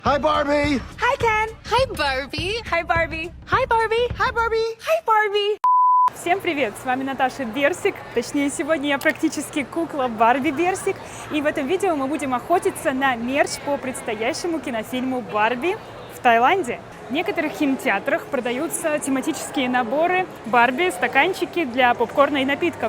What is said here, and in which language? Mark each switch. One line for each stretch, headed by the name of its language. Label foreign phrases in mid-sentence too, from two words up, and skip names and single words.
English: Hi, Barbie! Hi, Ken! Hi, Barbie! Hi, Barbie! Hi, Barbie! Hi, Barbie! Hi, Barbie!
Russian: Всем привет! С вами Наташа Берсик. Точнее, сегодня я практически кукла Барби Берсик. И в этом видео мы будем охотиться на мерч по предстоящему кинофильму «Барби» в Таиланде. В некоторых кинотеатрах продаются тематические наборы Барби, стаканчики для попкорна и напитков.